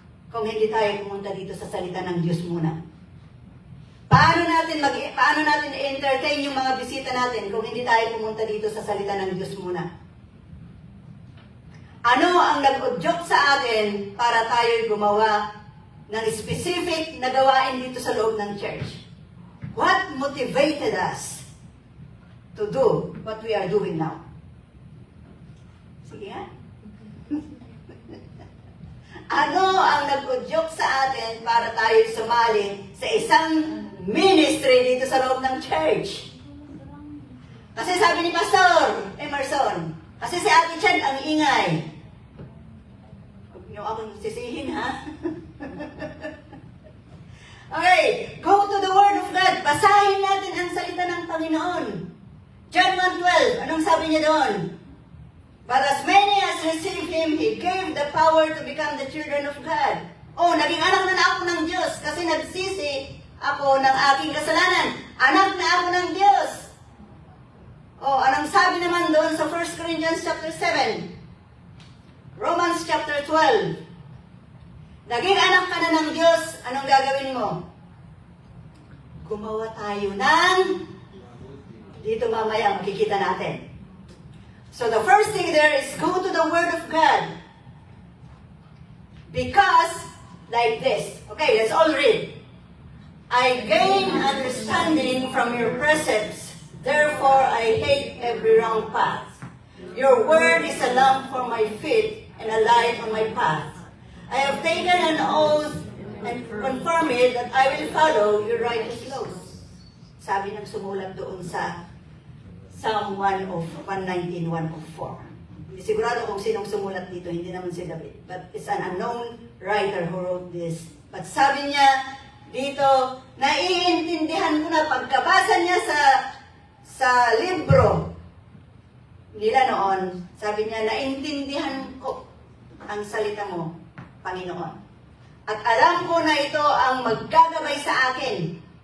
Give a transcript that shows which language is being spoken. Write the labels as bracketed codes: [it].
[tl] kung hindi tayo pumunta dito sa salita ng Diyos muna? Paano natin i-entertain yung mga bisita natin kung hindi tayo pumunta dito sa salita ng Diyos muna? Ano ang nag-udyok sa atin para tayo gumawa ng specific na gawain dito sa loob ng church? [en] What motivated us to do what we are doing now? [tl] Sige nga. Ano ang nag-udyok sa atin para tayo sumali sa isang ministry dito sa loob ng church? Kasi sabi ni Pastor Emerson, kasi si Ate Chan ang ingay. Huwag niyo akong sisihin, ha? [en] Okay, go to the Word of God. [tl] Basahin natin ang salita ng Panginoon. John 1:12, anong sabi niya doon? [en] But as many as received Him, He gave the power to become the children of God. [tl] Oh, naging anak na ako ng Diyos kasi nagsisi ako ng aking kasalanan. Anak na ako ng Diyos. Oh, anong sabi naman doon sa 1 Corinthians chapter 7? Romans chapter 12. Naging anak ka na ng Diyos, anong gagawin mo? Gumawa tayo ng, dito mamaya makikita natin. [en] So the first thing there is go to the Word of God. Because, like this. Okay, let's all read. I gain understanding from your precepts. Therefore, I hate every wrong path. Your word is a lamp for my feet and a light on my path. I have taken an oath and confirm it that I will follow your righteous laws. [tl] Sabi ng sumulat doon sa Psalm 119, 104. Hindi sigurado kung sinong sumulat dito, hindi naman si David. [en] But it's an unknown writer who wrote this. [tl] But sabi niya dito, naiintindihan ko na pagkabasa niya sa libro nila noon, sabi niya, naintindihan ko ang salita mo, Panginoon. At alam ko na ito ang maggagabay sa akin.